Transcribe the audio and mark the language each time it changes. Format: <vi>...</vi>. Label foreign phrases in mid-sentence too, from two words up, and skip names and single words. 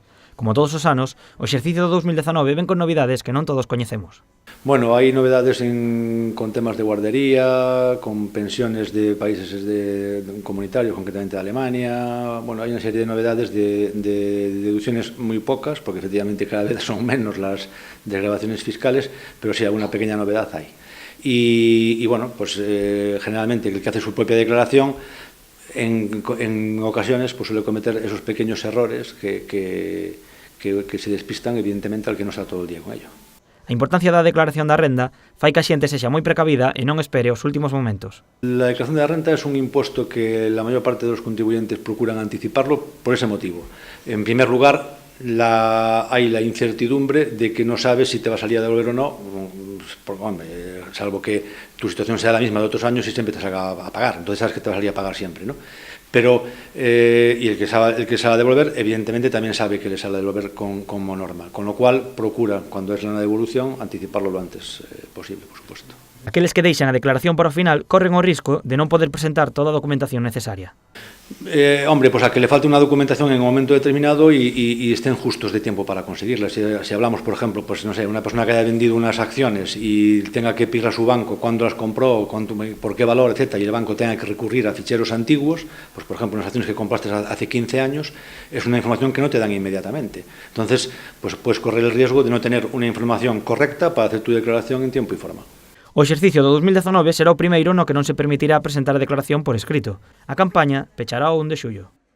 <gl>Como todos os anos, o exercicio do 2019 ven con novidades que non todos coñecemos.</gl> <es>Bueno, hai novedades con temas de guardería, con pensiones de países comunitarios, concretamente de Alemania. Bueno,</es> <gl>hai unha serie</gl> <es>de novedades de deducciones moi pocas, porque efectivamente cada vez son menos las desgravaciones fiscales, pero sí, alguna pequeña novedad hay. Y bueno, pues generalmente el que hace su propia declaración en ocasiones pues suele cometer esos pequeños errores que se despistan evidentemente al que no está todo el día con ello.</es> <gl>A importancia da declaración da renda fai que a xente sexa moi precavida e non espere os últimos momentos.</gl> <es>La declaración de la renta es un impuesto que la mayor parte de los contribuyentes procuran anticiparlo por ese motivo. En primer lugar, hay la incertidumbre de que no sabes si te va a salir a devolver o no, salvo que tu situación sea la misma de otros años y siempre te salga a pagar. Entonces sabes que te va a salir a pagar siempre, ¿no? Pero, y el que sale a devolver, evidentemente también sabe que le sale a devolver como normal. Con lo cual, procura, cuando es una devolución, anticiparlo lo antes posible, por supuesto.</es> <gl>Aqueles que deixan a declaración para o final corren o risco de non poder presentar toda a documentación necesaria.</gl> <es>Hombre, pues a que le falte una documentación en un momento determinado y estén justos de tiempo para conseguirla. Si hablamos, por ejemplo, pues no sé, una persona que haya vendido unas acciones y tenga que pedir a su banco cuándo las compró, por qué valor, etcétera, y el banco tenga que recurrir a ficheros antiguos, pues por ejemplo, unas acciones que compraste hace 15 años, es una información que no te dan inmediatamente. Entonces, pues puedes correr el riesgo de no tener una información correcta para hacer tu declaración en tiempo y forma.</es> <gl>O exercicio do 2019 será o primeiro no que non se permitirá presentar a declaración por escrito. A campaña pechará o 1 de xullo.</gl>